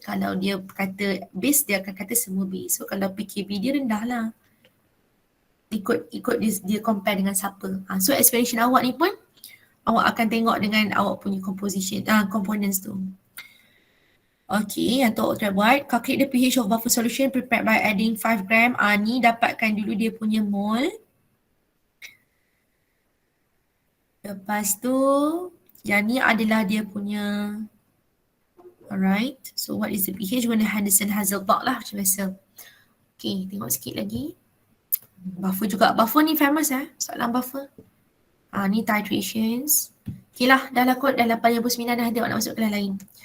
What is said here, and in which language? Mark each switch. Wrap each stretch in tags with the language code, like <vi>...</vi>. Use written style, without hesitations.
<ms>Kalau dia kata base, dia akan kata semua base. So kalau pKb dia rendah lah. Ikut dia compare dengan siapa. So explanation awak ni pun awak akan tengok dengan awak punya composition, components tu. Okay, yang tu awak try buat.</ms> <en>Calculate the pH of buffer solution prepared by adding 5 gram.</en> <ms>Ni dapatkan dulu dia punya mole. Lepas tu, yang ni adalah dia punya.</ms> <en>Alright, so what is the pH?</en> <ms>Guna Henderson-Hasselbalch lah macam biasa. Okay, tengok sikit lagi. Buffer juga. Buffer ni famous soalan buffer. Ni titrations. Okay lah, dah lah kot. Dah 8.9 dah, tengok nak masuk kelas lain.</ms>